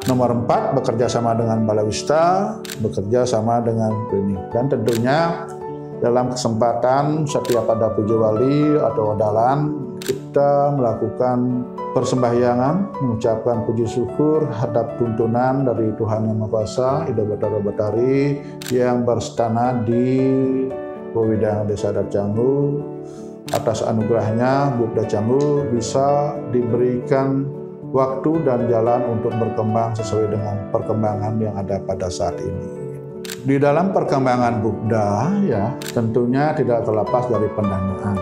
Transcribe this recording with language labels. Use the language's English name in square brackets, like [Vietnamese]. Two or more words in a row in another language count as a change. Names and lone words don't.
[Indonesian] Nomor 4, bekerja sama dengan Balawista, bekerja sama dengan klinik. Dan tentunya dalam kesempatan setiap ada puja wali atau wadalan, kita melakukan persembahyangan, mengucapkan puji syukur hadap tuntunan dari Tuhan Yang Maha Kuasa, Ida Batara Batari yang berstana di wewidangan desa adat Canggu. Atas anugerahnya Bubda Canggu bisa diberikan waktu dan jalan untuk berkembang sesuai dengan perkembangan yang ada pada saat ini. Di dalam perkembangan Bubda ya tentunya tidak terlepas dari pendanaan.